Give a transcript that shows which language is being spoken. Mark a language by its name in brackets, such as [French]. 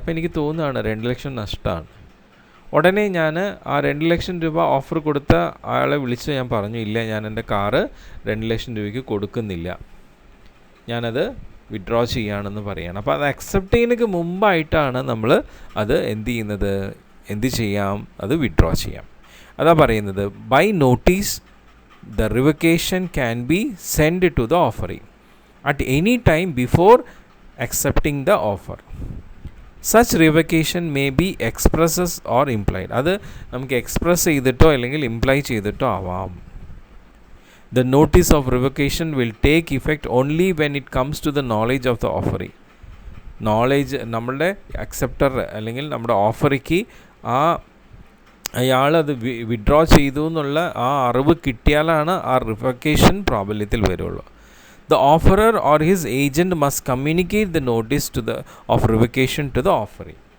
[Malayalam] അപ്പോൾ എനിക്ക് തോന്നുകയാണ് 2 ലക്ഷം നഷ്ടമാണ്. ഉടനെ ഞാൻ ആ 2 ലക്ഷം രൂപ ഓഫർ കൊടുത്ത ആളെ വിളിച്ച് ഞാൻ പറഞ്ഞു, ഇല്ല, ഞാൻ എൻ്റെ കാറ് 2 ലക്ഷം രൂപയ്ക്ക് കൊടുക്കുന്നില്ല, ഞാനത് വിഡ്രോ ചെയ്യുകയാണെന്ന് പറയുകയാണ്. അപ്പോൾ അത് അക്സെപ്റ്റ് ചെയ്യുന്നതിന് മുമ്പായിട്ടാണ് നമ്മൾ അത് എന്ത് ചെയ്യാം, അത് വിഡ്രോ ചെയ്യാം. അതാ പറയുന്നത്, [English] By notice the revocation can be sent to the offeree at any time before accepting the offer. Such revocation may be expresses or implied. [Malayalam] അത് നമുക്ക് എക്സ്പ്രസ് ചെയ്തിട്ടോ അല്ലെങ്കിൽ ഇംപ്ലൈ ചെയ്തിട്ടോ ആവാം. [English] The notice of revocation will take effect only when it comes to the knowledge of the offeree. [Malayalam] Knowledge, നമ്മളുടെ acceptor അല്ലെങ്കിൽ നമ്മുടെ ഓഫറിക്ക് അയാളത് വിഡ്രോ ചെയ്തു എന്നുള്ള ആ അറിവ് കിട്ടിയാലാണ് ആ റിവക്കേഷൻ പ്രാബല്യത്തിൽ വരുള്ളൂ. [English] The offeror or his agent must communicate the notice of revocation to the offeree.